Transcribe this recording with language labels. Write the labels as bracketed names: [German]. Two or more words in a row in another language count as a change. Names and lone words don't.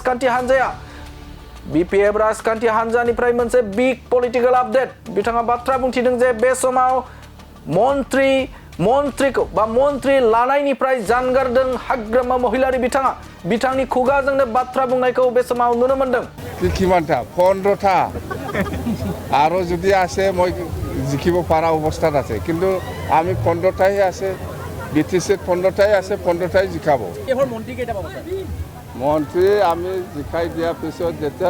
[Bodo] राजखान्थि हान्जानिफ्राय मोनसे [English] big political update [Bodo] बिथाङा बाथ्रा बुंथिदों जे बे समाव मन्त्रि लानायनिफ्राय जानगारदों हाग्रामा महिलारि बिथाङा बिथांनि खुगाजोंनो बाथ्रा बुंनायखौ बे समाव नुनो मोनदों [Assamese] কিমানটা 15টা আৰু যদি আছে মই জিকিব পাৰা অৱস্থাত আছে কিন্তু আমি 15টাই আছে BTC 15টাই আছে 15টাই জিকাব এবাৰ মন্ত্ৰী কেইটা পাব মন্ত্ৰী আমি জিকাই দিয়া পিছত যেতিয়া